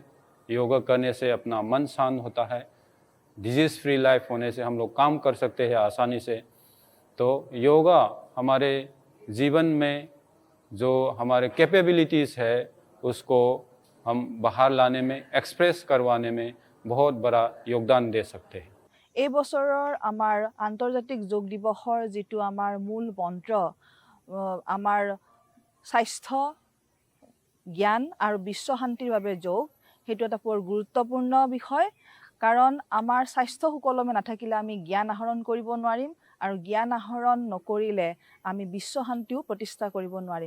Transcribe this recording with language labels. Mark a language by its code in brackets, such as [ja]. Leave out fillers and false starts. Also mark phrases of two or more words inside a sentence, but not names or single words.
[hi] योगा करने से अपना मन शांत होता है। [en] disease free life [hi] होने से हम लोग काम कर सकते हैं आसानी से। तो योगा हमारे जीवन में जो हमारे कैपेबिलिटीज़ है, उसको हम बाहर लाने में, एक्सप्रेस करवाने में बहुत बड़ा योगदान दे सकते हैं। [as] এই বছৰৰ আমাৰ আন্তৰ্জাতিক যোগ দিৱসৰ যিটো আমাৰ মূল মন্ত্ৰ, আমাৰ স্বাস্থ্য, জ্ঞান আৰু বিশ্ব শান্তিৰ বাবে যোগ, সেইটো এটা বৰ গুৰুত্বপূৰ্ণ বিষয়। কাৰণ আমাৰ স্বাস্থ্য সুকলমে নাথাকিলে আমি জ্ঞান আহৰণ কৰিব নোৱাৰিম, আৰু জ্ঞান আহৰণ নকৰিলে আমি বিশ্ব শান্তিও প্ৰতিষ্ঠা কৰিব নোৱাৰিম।